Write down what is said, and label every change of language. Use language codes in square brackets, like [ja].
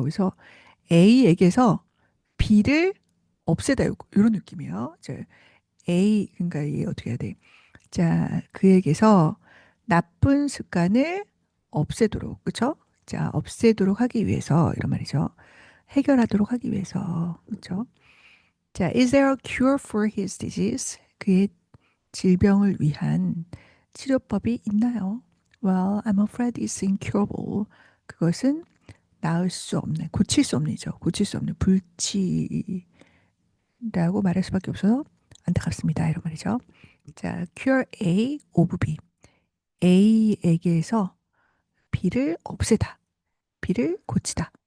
[ko] 그래서 A에게서 B를 없애다 이런 느낌이에요. A 그러니까 이게 어떻게 해야 돼? 자 그에게서 나쁜 습관을 없애도록 그렇죠? 자 없애도록 하기 위해서 이런 말이죠. 해결하도록 하기 위해서 그렇죠? [en] 자, is there a cure for his disease? [ko] 그의 질병을 위한 치료법이 있나요? [en] Well, I'm afraid it's incurable. [ko] 그것은 나을 수 없는, 고칠 수 없는이죠. 고칠 수 없는 불치라고 말할 수밖에 없어서 안타깝습니다. 이런 말이죠. 자, [en] cure A of B. [ko] A에게서 B를 없애다. B를 고치다.